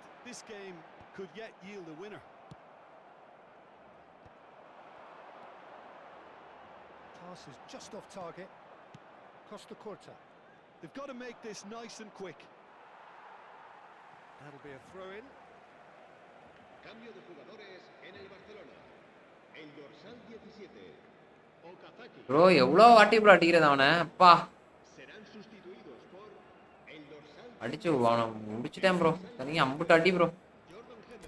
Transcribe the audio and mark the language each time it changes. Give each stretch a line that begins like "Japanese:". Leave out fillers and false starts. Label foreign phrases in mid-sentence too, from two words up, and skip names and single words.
English: This game could yet yield a winner. Pass is just off target. Costa Curta. They've got to make this nice and quick. That'll be a throw-in.
Spanish: Cambio de jugadores en el Barcelona. El dorsal 17, Okazaki,
Tamil: ப்ரோ எவ்வளவு வாட்டி ப்ரோ அடிக்கிறது அவனை அப்பா
Spanish: serán sustituidos por el dorsal
Tamil: அடிச்சு அவனை முடிச்சிட்டேன் ப்ரோ தனியாக அம்புட்டு அடி ப்ரோ
Spanish: Jordan Henderson.